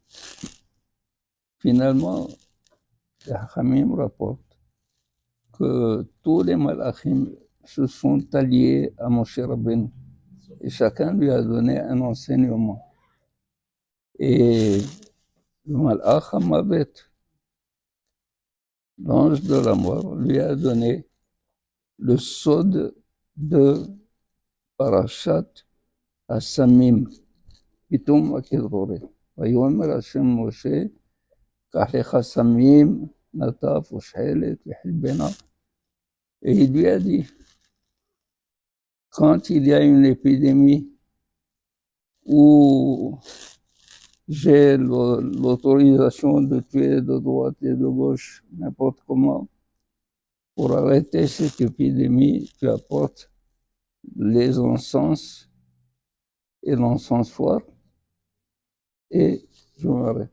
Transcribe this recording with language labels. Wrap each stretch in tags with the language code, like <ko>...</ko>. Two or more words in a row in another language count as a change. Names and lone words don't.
<fr>Finalement, les Hachamim rapportent que tous les malachim se sont alliés à Moshe Rabbeinu et chacun lui a donné un enseignement. Et le malach Hamavet, l'ange de la mort, lui a donné le sod de Parashat Asamim,</fr> <he>פיטום הקטורת. ויאמר השם משה, קח לך סמים, נטף ושחלת וחלבנה.</he> <fr>Et il lui a dit, quand il y a une épidémie où j'ai l'autorisation de tuer de droite et de gauche, n'importe comment, pour arrêter cette épidémie, tu apportes les encens et l'encensoir, et je m'arrête.</fr>